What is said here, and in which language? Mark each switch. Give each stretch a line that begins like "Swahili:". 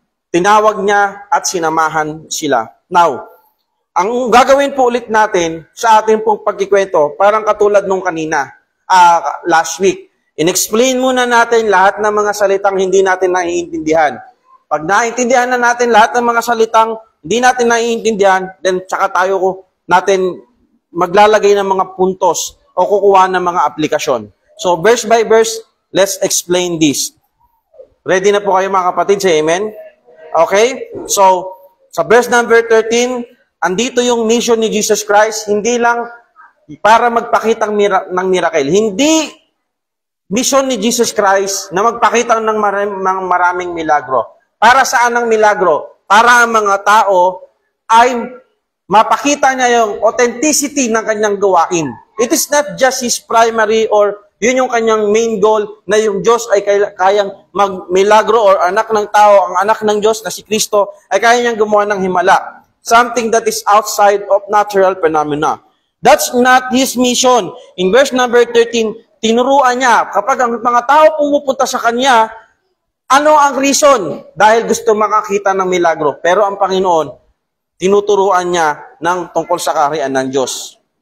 Filipino: Tinawag niya at sinamahan sila. Now, ang gagawin po ulit natin sa ating pong pagkikwento, parang katulad nung kanina, last week. In-explain muna natin lahat ng mga salitang hindi natin naiintindihan. Pag naiintindihan na natin lahat ng mga salitang hindi natin naiintindihan, then tsaka tayo natin maglalagay ng mga puntos o kukuha ng mga aplikasyon.
English: So, verse by verse, let's explain this.
Filipino: Ready na po kayo mga kapatid? Say amen? Okay? So, sa verse number 13, andito yung mission ni Jesus Christ, hindi lang para magpakita ng miracle. Hindi mission ni Jesus Christ na magpakita ng maraming milagro. Para saan ang milagro? Para ang mga tao ay mapakita niya yung authenticity ng kanyang gawain.
English: It is not just his primary
Filipino: or yun yung kanyang main goal na yung Diyos ay kayang magmilagro or anak ng tao, ang anak ng Diyos na si Kristo ay kaya niyang gumawa ng himala.
English: Something that is outside of natural phenomena. That's not his mission.
Filipino: In verse number 13, tinuruan niya, kapag ang mga tao pumupunta sa kanya, ano ang reason? Dahil gusto makakita ng milagro. Pero ang Panginoon, tinuturuan niya ng tungkol sa kaharian ng Diyos.